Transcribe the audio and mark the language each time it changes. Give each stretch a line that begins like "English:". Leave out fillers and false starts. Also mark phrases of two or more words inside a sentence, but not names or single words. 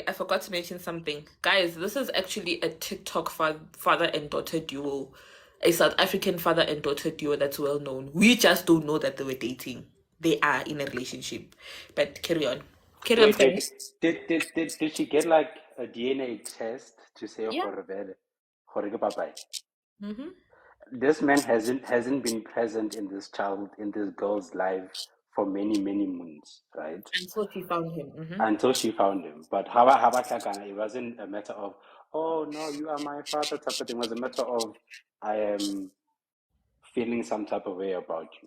English: I forgot to mention something. Guys, this is actually a TikTok father and daughter duo, a South African father and daughter duo that's well known. We just don't know that they were dating. They are in a relationship. But carry on. Carry on, Wait, Femi. did she get like a DNA test to say Yeah.
Southern Sotho: gore ke papai?
English: Mm-hmm. This man hasn't been present in this girl's life for many moons, right? Until she found him. Mm-hmm. Until she found him. But
Southern Sotho: haba hlakana,
English: it wasn't a matter of, oh no, you are my father type of thing. It was a matter of, I am feeling some type of way about you.